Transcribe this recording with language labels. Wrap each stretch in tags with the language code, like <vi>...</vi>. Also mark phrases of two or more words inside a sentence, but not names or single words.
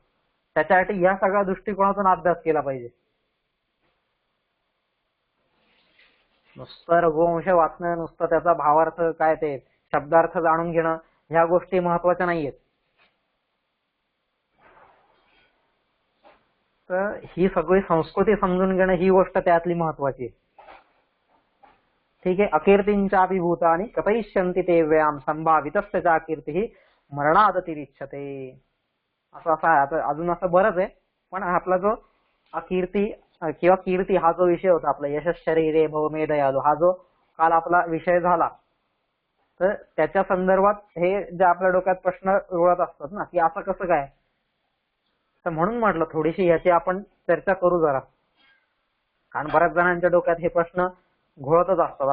<mr>त्याच्यासाठी या सगळ्या दृष्टिकोनातून अभ्यास केला पाहिजे. नुसतं रघुवंश वाचणं, नुसतं त्याचा भावार्थ काय ते शब्दार्थ जाणून घेणं, ह्या गोष्टी महत्वाच्या नाहीयेत. तर ही सगळी संस्कृती समजून घेणं ही गोष्ट त्यातली महत्वाची आहे. ठीक आहे.</mr> <sa>अकीर्तींचापि भूतानि कथयिष्यन्ति ते व्ययाम संभावितस्य चा कीर्ती मरणाद तिरिच्यते.</sa> <mr>असं आहे. आता अजून असं बरंच आहे, पण आपला जो अकीर्ती किंवा कीर्ती हा जो विषय होता आपला,</mr> <sa>यशः शरीरे भव मे दयालु,</sa> <mr>हा जो काल आपला विषय झाला, तर त्याच्या संदर्भात हे जे आपल्या डोक्यात प्रश्न रुळत असतात ना, की असं कसं काय, तर म्हणून म्हटलं थोडीशी याची आपण चर्चा करू जरा. कारण बऱ्याच जणांच्या डोक्यात हे प्रश्न घोळतच असतात.</mr>